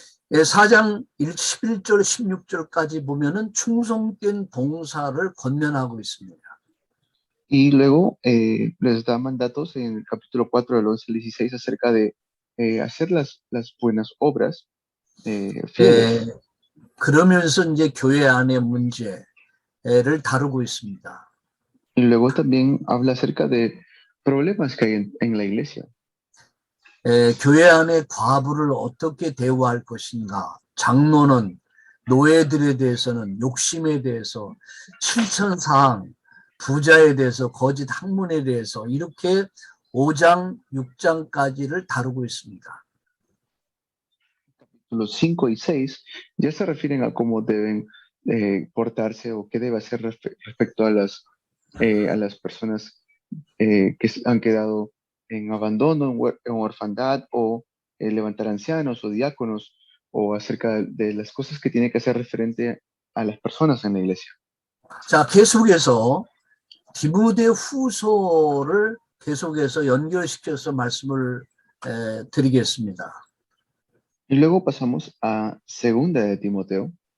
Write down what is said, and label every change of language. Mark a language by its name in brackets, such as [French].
[Korean] 4장 11절, 16절까지 보면은 충성된 봉사를 권면하고 있습니다. [Spanish] Y luego les da mandatos en el capítulo 4 del 11 al 16 acerca de hacer las buenas obras fieles. [Korean] 그러면서 이제 교회 안의 문제를 다루고 있습니다. [Spanish] Y luego también habla acerca de problemas que hay en la iglesia. [Korean] 교회 안에 과부를 어떻게 대우할 것인가, 장로는 노예들에 대해서는 욕심에 대해서, 칠천사항, 부자에 대해서, 거짓 학문에 대해서 이렇게 5장, 6장까지를 다루고 있습니다. [Spanish] Los 5 y 6 ya se refieren a cómo deben portarse o qué debe hacer respecto a las personas que han quedado en abandono, en orfandad, o levantar ancianos o diáconos, o acerca de las cosas que tiene que hacer referente a las personas en la iglesia. [Korean] 자, 계속해서 디모데 후서를 계속해서 연결시켜서 말씀을 드리겠습니다. [Spanish] Y luego pasamos a Segunda de Timoteo.